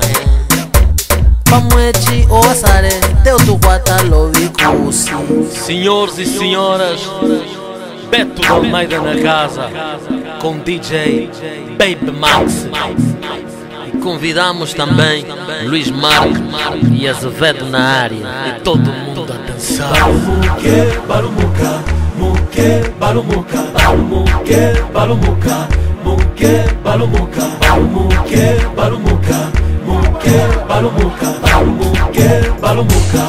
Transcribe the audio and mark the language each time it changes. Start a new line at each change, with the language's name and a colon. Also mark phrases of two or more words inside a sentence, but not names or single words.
Umbundu: Pamwechi oasare, teu tu guata lovikusi.
Portuguese: Senhores e senhoras, Beto de Almeida na casa, com DJ Baby Max. E convidamos também Luís Marques e Azevedo na área. E todo mundo a dançar. Balumuque, balumuca, muque, balumuca, balumuque, balumuca, muque, balumuca, balumuque, balumuca, muque, balumuca, balumuque, balumuca.